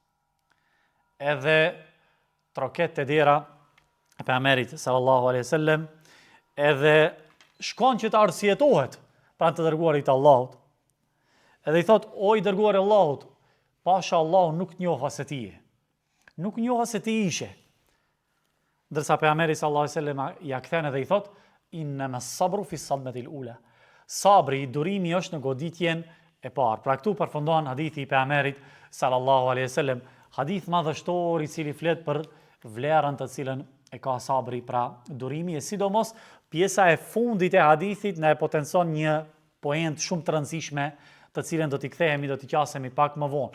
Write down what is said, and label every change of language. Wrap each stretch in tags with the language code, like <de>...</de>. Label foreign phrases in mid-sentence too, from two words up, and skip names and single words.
<sq>Edhe troket te dera e pejgamberit</sq> <ar>صلى الله عليه وسلم,</ar> <sq>edhe shkon që të arsyetohet pranë të dërguarit të Allahut. Edhe i thot, o i dërguar Allahut, pasha Allahu nuk njoha se ti je. Nuk njoha se ti ishe. Ndërsa pejgamberi</sq> <ar>صلى الله عليه وسلم</ar> <sq>ja kthen edhe i thot,</sq> <ar>إنما الصبر في الصدمة الأولى.</ar> <sq>Sabri, durimi është në goditjen e parë. Pra këtu përfundon hadithi i pejgamberit</sq> <ar>صلى الله عليه وسلم,</ar> <sq>hadith madhështor i cili flet për vlerën të cilën e ka sabri, pra durimi, e sidomos pjesa e fundit e hadithit na e potencon një poentë shumë të rëndësishme, të cilën do t'i kthehemi, do t'i qasemi pak më vonë.</sq>